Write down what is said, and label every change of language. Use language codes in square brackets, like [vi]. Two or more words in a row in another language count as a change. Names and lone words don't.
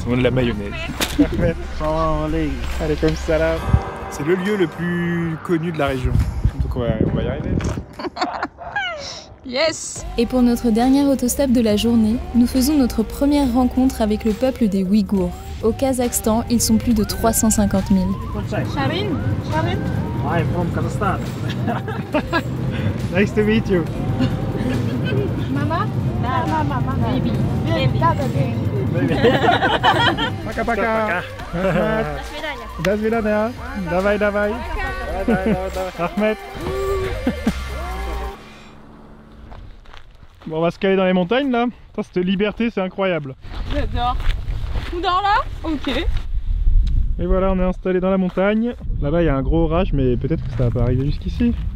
[fr] On a de la mayonnaise. Allez comme ça là. C'est le lieu le plus connu de la région. Donc on va y arriver. Yes! Et pour notre dernier autostop de la journée, nous faisons notre première rencontre avec le peuple des Ouïghours. Au Kazakhstan, ils sont plus de 350 000. Sharin? [en] I'm from Kazakhstan. Nice to meet you. Mama? Mama. Baby. [ru] Пока пока. До свидания. Давай. Ahmed. [fr] Bon, on va se caler dans les montagnes là. Cette liberté, c'est incroyable. J'adore. On dort là? Ok. Et voilà, on est installé dans la montagne. Là-bas, il y a un gros orage, mais peut-être que ça va pas arriver jusqu'ici.